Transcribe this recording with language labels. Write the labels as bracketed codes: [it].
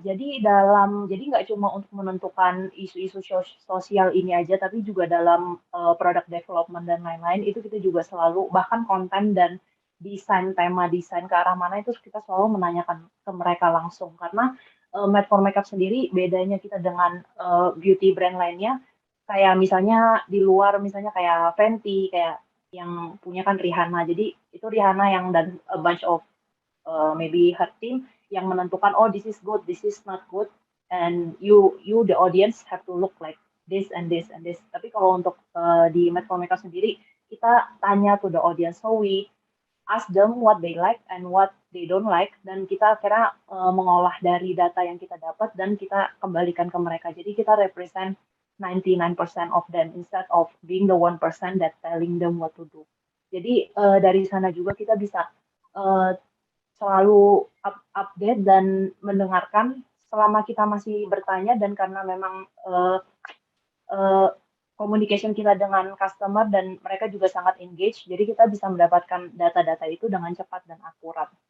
[id] Jadi nggak cuma untuk menentukan isu-isu sosial ini aja, tapi juga dalam product development dan lain-lain itu kita juga selalu, bahkan konten dan tema desain ke arah mana itu kita selalu menanyakan ke mereka langsung. Karena Made for Makeup sendiri bedanya kita dengan beauty brand lainnya, kayak misalnya di luar misalnya kayak Fenty, kayak yang punya kan Rihanna. Jadi itu Rihanna yang dan [en] a bunch of maybe her team yang menentukan, oh this is good, this is not good, and you the audience have to look like this and this and this. [id] Tapi kalau untuk di Made for Makeup sendiri, kita tanya [en] to the audience, so we ask them what they like and what they don't like, [id] dan kita akhirnya mengolah dari data yang kita dapat dan kita kembalikan ke mereka. Jadi kita [en] represent 99% of them instead of being the 1% that telling them what to do. [id] Jadi dari sana juga kita bisa selalu update dan mendengarkan selama kita masih bertanya dan karena memang communication kita dengan customer dan mereka juga sangat engage, jadi kita bisa mendapatkan data-data itu dengan cepat dan akurat.